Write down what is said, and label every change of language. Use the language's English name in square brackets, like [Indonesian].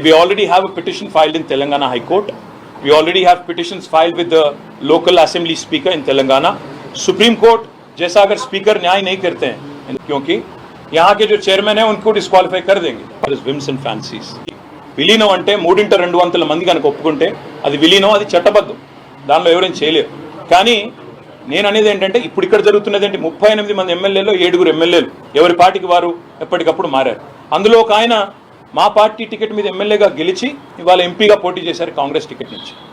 [English] We already have a petition filed in Telangana High Court. We already have petitions filed with the local assembly speaker in Telangana. [Hindi] Supreme Court जैसा अगर speaker न्याय नहीं करते हैं, क्योंकि यहाँ के जो चेयरमैन है उनको डिस्क्वालीफाई कर देंगे. [English] Whims and fancies. [Telugu] విలీనం అంటే 3/2 మంది కనుక ఒప్పుకుంటే అది విలీనం, అది చట్టబద్ధం, దానిలో ఎవరైనా చేయలేరు. కానీ నేను అనేది ఏంటంటే ఇప్పుడు ఇక్కడ జరుగుతున్నది ఏంటి, 38 మంది ఎమ్మెల్యేలు, 7 ఎమ్మెల్యేలు ఎవరి పార్టీకి వారు ఎప్పటికప్పుడు మారారు. అందులో ఒక ఆయన మా పార్టీ టికెట్ మీద ఎమ్మెల్యేగా గెలిచి ఇవాళ ఎంపీగా పోటీ చేశారు కాంగ్రెస్ టికెట్ నుంచి.